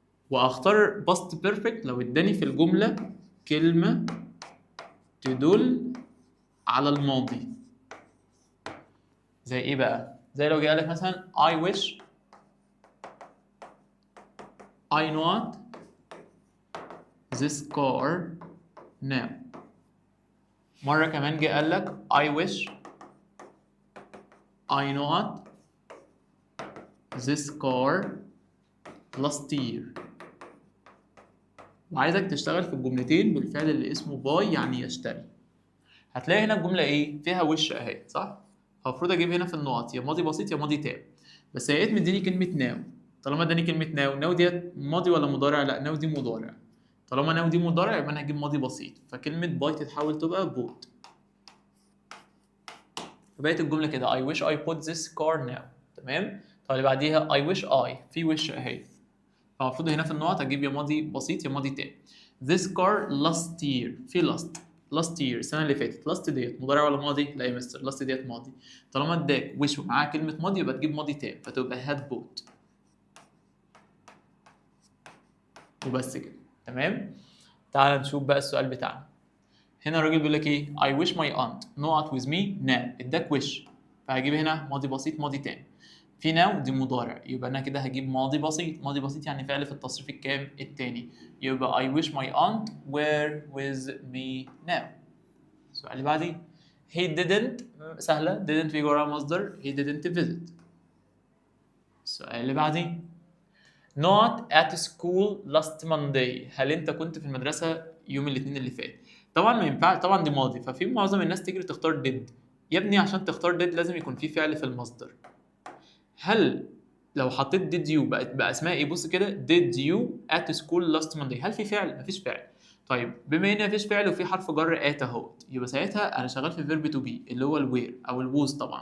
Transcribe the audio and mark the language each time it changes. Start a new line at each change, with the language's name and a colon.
Arabic: وأختار past perfect لو اداني في الجملة كلمة تدل على الماضي. زي إيه بقى؟ زي لو جه لك مثلا
English: I wish I not this car now.
Arabic: مرة كمان جه قال لك
English: I wish I not this car last year.
Arabic: وعايزك تشتغل في الجملتين بالفعل اللي اسمه باي يعني يشتري. هتلاقي هنا الجملة ايه؟ فيها وش اهي صح؟ المفروض اجيب هنا في النقط يا ماضي بسيط يا ماضي تام. بس لقيت مديني كلمة ناو. طالما اداني كلمة ناو ديت ماضي ولا مضارع؟ لا ناو دي مضارع. طالما ناو دي مضارع يبقى انا هجيب ماضي بسيط فكلمة باي تتحول تبقى بوت. فبقت الجملة كده
English: I wish I put this car now.
Arabic: تمام؟ طب اللي بعديها
English: I wish I
Arabic: في وش اهي فالمفروض هنا في النقط اجيب يا ماضي بسيط يا ماضي تام.
English: This car last year، في last year
Arabic: السنه اللي فاتت. last ديت مضارع ولا ماضي؟ لا يا مستر، last ديت ماضي. طالما اداك وش ومعاها كلمه ماضي يبقى تجيب ماضي تام، فتبقى
English: had bought
Arabic: وبس كده. تمام. تعال نشوف بقى السؤال بتاعنا. هنا الراجل بيقول لك ايه؟
English: I wish my aunt not with me now.
Arabic: اداك وش، فهجيب هنا ماضي بسيط ماضي تام. في ناو دي مضارع، يبقى انا كده هجيب ماضي بسيط. ماضي بسيط يعني فعل في التصريف الكام؟ التاني.
English: يبقى I wish my aunt were with me now.
Arabic: السؤال اللي بعديه.
English: He didn't، سهلة، didn't في وراها مصدر، he didn't visit.
Arabic: السؤال اللي بعديه.
English: Not at school last Monday.
Arabic: هل انت كنت في المدرسة يوم الاثنين اللي فات؟ طبعا ما ينفعش، طبعا دي ماضي، ففي معظم الناس تجري تختار did. يا ابني عشان تختار did لازم يكون في فعل في المصدر. هل لو حطيت did you بقى اسمها ايه؟ بص كده،
English: did you at school last Monday.
Arabic: هل في فعل؟ مفيش فعل. طيب بما ان مفيش فعل وفي حرف جر at اهوت، يبقى ساعتها انا شغال في verb to be اللي هو الوير او الووز.